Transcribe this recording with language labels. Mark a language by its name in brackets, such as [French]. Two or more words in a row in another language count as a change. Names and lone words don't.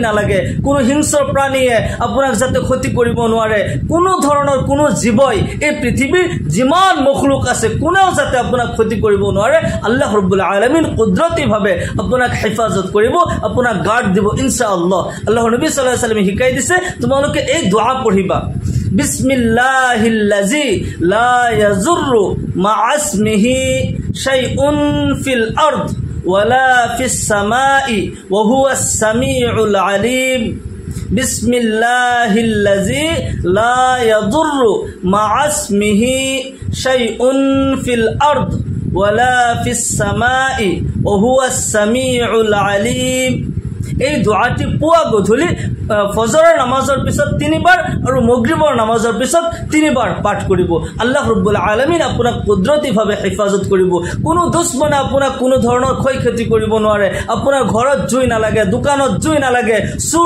[Assamese] নালাগে কোনো হিংস্ৰ প্ৰাণীয়ে আপোনাক যাতে ক্ষতি কৰিব নোৱাৰে কোনো ধৰণৰ কোনো জীৱই এই পৃথিৱীৰ যিমান মখলুক আছে কোনেও যাতে আপোনাক ক্ষতি কৰিব নোৱাৰে [Arabic] الله رب العالمين [Assamese] কুদৰতীভাৱে আপোনাক হেফাজত কৰিব আপোনাক গাৰ্ড দিব ইনশাআল্লাহ আল্লাহৰ নবী [Arabic] صلى الله عليه وسلم [Assamese] শিকাই দিছে তোমালোকে এই দোয়া পঢ়িবা [Arabic] بسم الله الذي لا يضر مع اسمه شيء في الأرض ولا في السماء وهو السميع العليم بسم الله الذي لا يضر مع اسمه شيء في الأرض ولا في السماء وهو السميع العليم [Assamese] এই দোয়াটি পুৱা গধূলি ফজৰৰ নামাজৰ পিছত 3 বাৰ আৰু মাগৰিবৰ নামাজৰ পিছত 3 বাৰ পাঠ কৰিব [Arabic] الله رب العالمين [Assamese] আপোনাক কুদৰতীভাৱে হেফাজত কৰিব কোনো দুশ্মনে আপোনাক কোনো ধৰণৰ ক্ষতি কৰিব নোৱাৰে আপোনাৰ ঘৰত জুই নালাগে দোকানত জুই নালাগে চুৰ